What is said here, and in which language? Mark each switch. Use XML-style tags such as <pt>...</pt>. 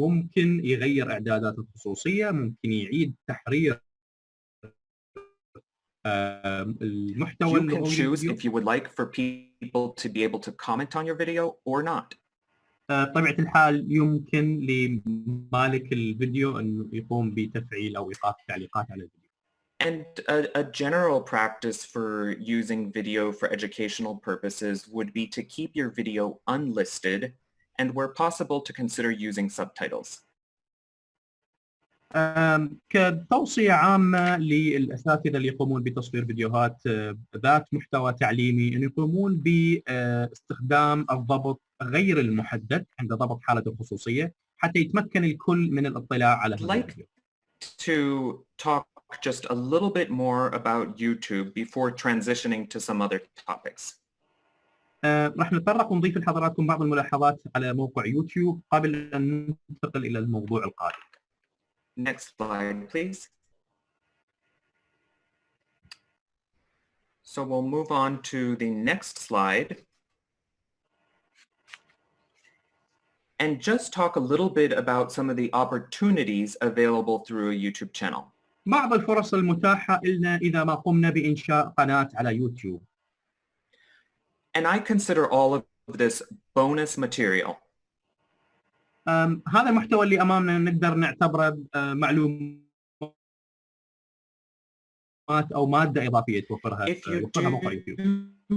<ar>ممكن يغير إعدادات الخصوصية، ممكن يعيد تحرير المحتوى.</ar> <en>You can choose if you would like for people to be able to comment on your video or not.</en> <ar>طبيعة الحال يمكن لمالك الفيديو أن يقوم بتفعيل أو إيقاف التعليقات على الفيديو.</ar> <en>And a general practice for using video for educational purposes would be to keep your video unlisted and where possible to consider using subtitles.</en> <ar>كتوصية عامة للأساتذة اللي يقومون بتصوير فيديوهات ذات محتوى تعليمي أن يقومون باستخدام الضبط غير المحدد عند ضبط حالة الخصوصية، حتى يتمكن الكل من الاطلاع على هذا الفيديو.</ar> <en>To talk just a little bit more about YouTube before transitioning to some other topics.</en> <ar>راح نتطرق ونضيف لحضراتكم بعض الملاحظات على موقع يوتيوب قبل أن ننتقل إلى الموضوع القادم.</ar> <en>Next slide, please. So we'll move on to the next slide and just talk a little bit about some of the opportunities available through a YouTube channel.</en> <ar>بعض الفرص المتاحة لنا إذا ما قمنا بإنشاء قناة على يوتيوب.</ar> <en>And I consider all of this bonus material.</en> <ar>هذا المحتوى اللي أمامنا نقدر نعتبره معلومات أو مادة إضافية توفرها موقع يوتيوب.</ar>